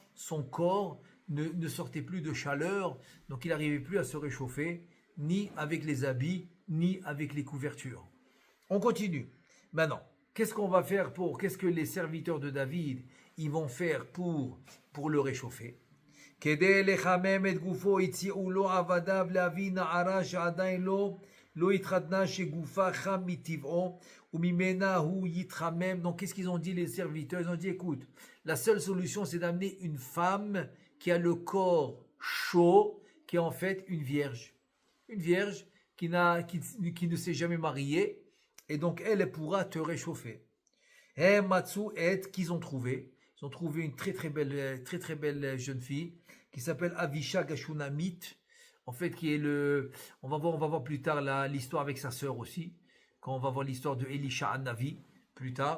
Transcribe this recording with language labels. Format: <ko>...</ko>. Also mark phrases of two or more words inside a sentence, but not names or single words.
<fr>Son corps ne sortait plus de chaleur, donc il n'arrivait plus à se réchauffer, ni avec les habits, ni avec les couvertures. On continue. Maintenant, qu'est-ce que les serviteurs de David, ils vont faire pour le réchauffer?</fr> <he>כדי לחמם את גופו הציעו לו עבדיו להביא נערה שעדיין לא התחתנה שגופה חם מטבעו וממנה הוא יתחמם.</he> <fr>Donc qu'est-ce qu'ils ont dit les serviteurs? Ils ont dit écoute, la seule solution c'est d'amener une femme qui a le corps chaud, qui est en fait une vierge qui ne s'est jamais mariée, et donc elle pourra te réchauffer. Et Matsu et qu'ils ont trouvé une très très belle jeune fille qui s'appelle Avisha Gashunamit, en fait qui est on va voir plus tard l'histoire avec sa sœur aussi, quand on va voir l'histoire de Elisha Hanavi plus tard.</fr>